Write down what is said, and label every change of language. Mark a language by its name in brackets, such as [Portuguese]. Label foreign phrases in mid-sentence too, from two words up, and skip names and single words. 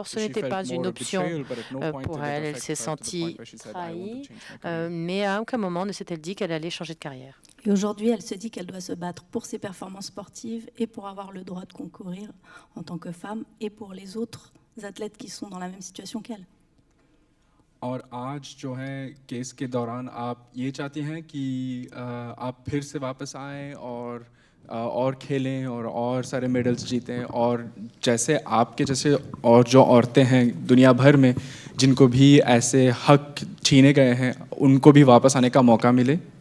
[French] Ce n'était pas une option pour elle. Elle s'est sentie trahie, mais à aucun moment ne s'est-elle dit qu'elle allait changer de carrière. Et aujourd'hui, elle se dit qu'elle doit se battre pour ses performances sportives et pour avoir le droit de concourir en tant que femme et pour les autres athlètes qui sont dans la même situation qu'elle. [Hindi] और आज जो है केस के दौरान आप ये चाहती हैं कि आप फिर से वापस आएं और खेलें और सारे मेडल्स जीतें और जैसे आपके जैसे और जो औरतें हैं दुनिया भर में जिनको भी ऐसे हक छीने गए हैं उनको भी वापस आने का मौका मिले।